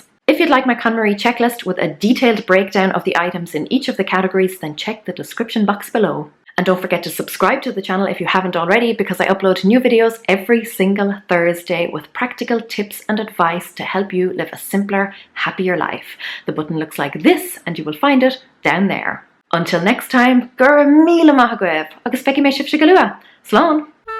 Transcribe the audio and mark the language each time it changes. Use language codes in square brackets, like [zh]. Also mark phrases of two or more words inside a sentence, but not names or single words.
[en] If you'd like my KonMari checklist with a detailed breakdown of the items in each of the categories, then check the description box below. And don't forget to subscribe to the channel if you haven't already, because I upload new videos every single Thursday with practical tips and advice to help you live a simpler, happier life. The button looks like this and you will find it down there. Until next time, [ga] gur míle maith agaibh, agus feici mé sibh se go luath. Slán!